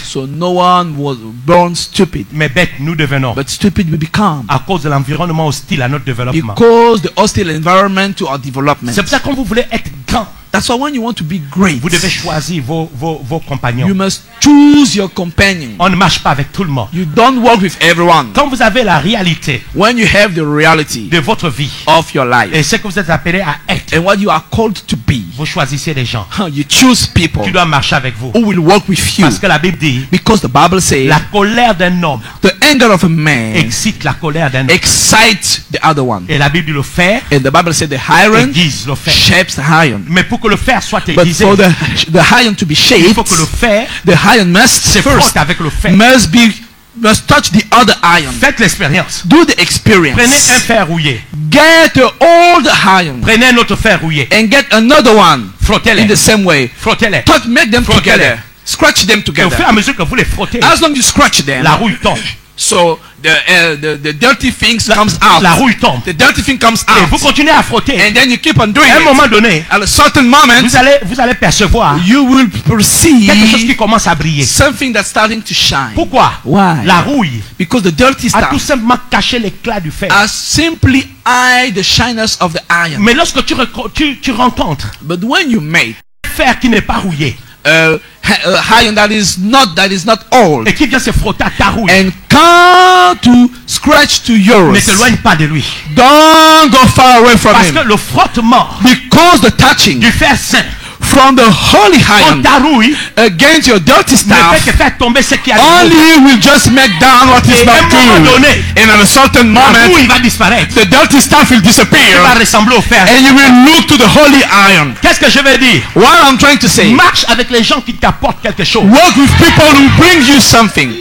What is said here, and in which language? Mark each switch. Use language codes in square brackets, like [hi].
[en] So no one was born stupid, [fr] Mais bête, nous devenons. [en] but stupid we become [fr] À cause de l'environnement hostile à notre développement. [en] because the hostile environment to our development. [fr] C'est pour ça que quand vous voulez être grand, [en] That's why when you want to be great, [fr] vous devez choisir vos compagnons. [en] you must choose your companion. [fr] On ne marche pas avec tout le monde. [en] You don't work with everyone. [fr] Quand vous avez la réalité [en] When you have the reality [fr] de votre vie [en] of your [fr] et [en] life [fr] ce que vous êtes appelé à être, [en] and what you are called to be, [fr] vous choisissez des gens [en] you choose people [fr] qui doivent marcher avec vous. [en] who will work with you. [fr] Parce que la Bible dit, [en] Because the Bible says [fr] la colère d'un homme [en] the anger of a man [fr] excite la colère d'un homme. [en] excites the other one. [fr] Et la Bible dit le fer [en] And the Bible said the iron [fr] aiguise le fer. [en] shapes the iron. [fr] Mais pour que le fer soit [en] But [fr] aiguisé, [en] for the iron to be [fr] il [en] shaped, [fr] faut que le fer [en] the iron must [fr] se [en] first [fr] frotte avec le fer. [en] must touch the other iron. [fr] Faites l'expérience. [en] Do the [fr] Prenez un [en] experience. [fr] fer rouillé. [en] Get an old iron [fr] Prenez un autre fer rouillé. [en] and get another one in [fr] Frottez-les. [en] the same way. [fr] Frottez-les. [en] Make them [fr] Frottez-les. [en] together. Scratch them [fr] Et au fur [en] together. [fr] et à mesure que vous les frottez, [en] As long as you scratch them, [fr] la rouille tombe. [en] so the dirty things comes out. [fr] La rouille tombe. [en] The dirty thing comes [fr] Et [en] out. [fr] vous continuez à frotter. [en] And then you keep on doing [fr] À un moment [en] it. [fr] donné, [en] At a certain moment, [fr] vous allez percevoir [en] you will [fr] quelque chose qui [en] perceive [fr] commence à briller. [en] something that's starting to shine. [fr] Pourquoi? [en] Why? [fr] La rouille [en] Because the dirty [fr] a tout [en] stuff [fr] simplement caché l'éclat du fer. [en] has simply hide the shyness of the iron. [fr] Mais lorsque tu rencontres [en] But when you make [fr] un fer qui n'est pas rouillé [en] iron that is not old [fr] et qui vient se frotter à ta rouille, [en] and come to scratch to yours, [fr] ne t'éloigne pas de lui. [en] don't go far away from [fr] Parce que [en] him. [fr] le frottement [en] Because the touching [fr] du fer saint [en] from from the holy [fr] Quand [en] iron [fr] ta rouille [en] against your dirty [fr] ne [en] staff, [fr] fait que faire tomber ce qui a [en] only will just make down what is [fr] Et à un [en] not [fr] moment [en] good. [fr] donné, [en] And at a certain [fr] la [en] moment, [fr] rouille va disparaître. [en] the dirty stuff will [fr] Tu vas [en] disappear, [fr] ressembler au fer. [en] and you will look to the holy iron. [fr] Qu'est-ce que je veux dire? [en] What I'm trying to say, [fr] Marche avec les gens qui t'apportent quelque chose. [en] work with people who bring you something,